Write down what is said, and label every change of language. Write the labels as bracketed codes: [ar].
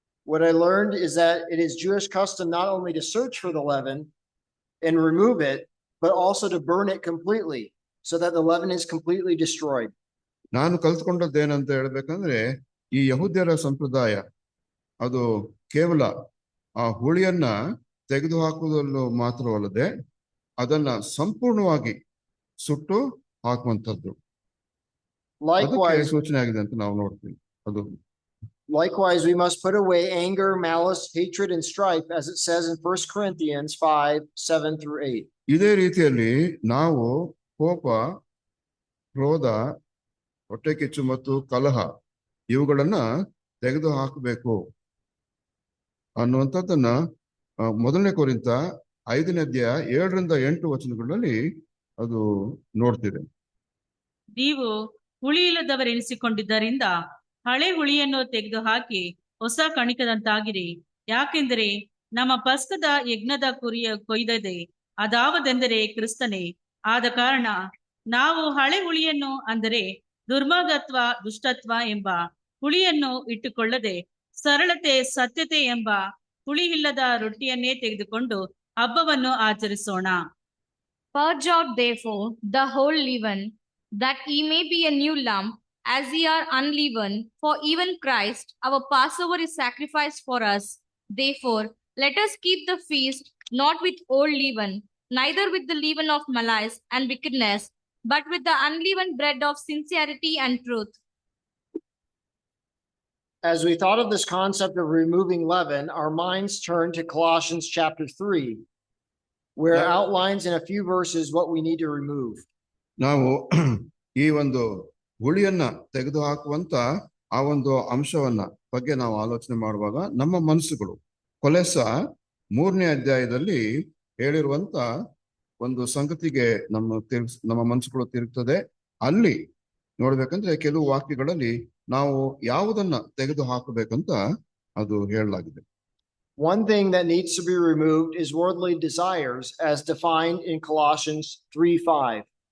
[en] What I learned is that it is Jewish custom not only to search for the leaven and remove it, but also to burn it completely so that the leaven is completely destroyed. [kn] ನಾನು ಕಲ್ತ್ಕೊಂಡದ್ದೇನಂತ ಹೇಳ್ಬೇಕಂದ್ರೆ, ಈ ಯಹೂದ್ಯರ ಸಂಪ್ರದಾಯ ಅದು ಕೇವಲ ಆ ಹುಳಿಯನ್ನ ತೆಗೆದುಹಾಕುವುದನ್ನು ಮಾತ್ರವಲ್ಲದೆ ಅದನ್ನ ಸಂಪೂರ್ಣವಾಗಿ ಸುಟ್ಟು ಹಾಕುವಂಥದ್ದು. ಅದಕ್ಕೆ ಸೂಚನೆ ಆಗಿದೆ ಅಂತ ನಾವು ನೋಡ್ತೀವಿ. ಅದು [en] Likewise, we must put away anger, malice, hatred, and strife, as it says in 1 Corinthians 5:7-8. [kn] ಇದೇ ರೀತಿಯಲ್ಲಿ ನಾವು ಕೋಪ, ಕ್ರೋಧ, ಹೊಟ್ಟೆ ಕಿಚ್ಚು ಮತ್ತು ಕಲಹ ಇವುಗಳನ್ನ ತೆಗೆದು ಹಾಕಬೇಕು ಅನ್ನುವಂಥದ್ದನ್ನ 1 ಕೊರಿಂಥ 5ನೇ ಅಧ್ಯಾಯ 7-8 ವಚನಗಳಲ್ಲಿ ಅದು ನೋಡ್ತಿದೆ. ನೀವು ಹುಳಿಯಿಲ್ಲದವರೆನಿಸಿಕೊಂಡಿದ್ದರಿಂದ ಹಳೆ ಹುಳಿಯನ್ನು ತೆಗೆದುಹಾಕಿ ಹೊಸ ಕಣಿಕದಂತಾಗಿರಿ. ಯಾಕೆಂದರೆ ನಮ್ಮ ಪಸ್ಕದ ಯಜ್ಞದ ಕುರಿಯ ಕೊಯ್ದದೆ ಅದಾವದೆಂದರೆ ಕ್ರಿಸ್ತನೇ. ಆದ ಕಾರಣ ನಾವು ಹಳೆ ಹುಳಿಯನ್ನು, ಅಂದರೆ ದುರ್ಮಾರ್ಗತ್ವ, ದುಷ್ಟತ್ವ ಎಂಬ ಹುಳಿಯನ್ನು ಇಟ್ಟುಕೊಳ್ಳದೆ ಸರಳತೆ, ಸತ್ಯತೆ ಎಂಬ ಹುಳಿಯಿಲ್ಲದ ರೊಟ್ಟಿಯನ್ನೇ ತೆಗೆದುಕೊಂಡು ಹಬ್ಬವನ್ನು ಆಚರಿಸೋಣ. [en] Purge out therefore the whole leaven, that ye may be a new lump, as ye are unleavened. For even Christ our Passover is sacrificed for us. Therefore let us keep the feast not with old leaven, neither with the leaven of malice and wickedness, but with the unleavened bread of sincerity and truth. As we thought of this concept of removing leaven, our minds turned to Colossians chapter 3, where it outlines in a few verses what we need to remove. [kn] ನಾವು ಈ ಒಂದು ಹುಳಿಯನ್ನ ತೆಗೆದು ಹಾಕುವಂತ ಆ ಒಂದು ಅಂಶವನ್ನ ಬಗ್ಗೆ ನಾವು ಆಲೋಚನೆ ಮಾಡುವಾಗ ನಮ್ಮ ಮನಸ್ಸುಗಳು ಕೊಲೆಸ 3ನೇ ಅಧ್ಯಾಯದಲ್ಲಿ ಹೇಳಿರುವಂತ ಒಂದು ಸಂಗತಿಗೆ ನಮ್ಮ ಮನಸ್ಸುಗಳು ತಿರುಗ್ತದೆ. ಅಲ್ಲಿ ನೋಡ್ಬೇಕಂದ್ರೆ ಕೆಲವು ವಾಕ್ಯಗಳಲ್ಲಿ ನಾವು ಯಾವುದನ್ನ ತೆಗೆದು ಹಾಕಬೇಕಂತ ಅದು ಹೇಳಲಾಗಿದೆ. [en] One thing that needs to be removed is worldly desires, as defined in Colossians 3:5.